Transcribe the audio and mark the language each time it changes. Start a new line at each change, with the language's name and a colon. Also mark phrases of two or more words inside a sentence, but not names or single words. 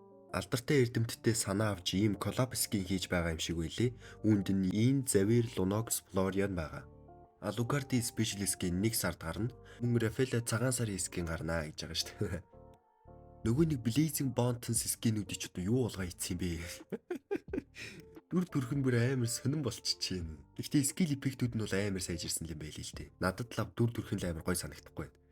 Mongolian: Алдартай эрдэмтдтэй санаа авч ийм
English: collab skin
Mongolian: хийж байгаа юм шиг байлээ. Үүнд нь энэ Xavier Lunox Florian байгаа. Alucard
English: special skin
Mongolian: 1 сард гарна. Мөн Rafael цагаан сарын skin гарнаа гэж байгаа шүү дээ. Нөгөө нэг Blazing Bonds скинүүд ч одоо юу болгоо ийцсэн юм бэ? Дүр төрх нь бүр амар сонирн болчихжээ. Гэхдээ
English: skill effect-үүд
Mongolian: нь бол амар сайжирсан юм байл л дээ. Надад л дүр төрх нь амар гой санагдахгүй байна.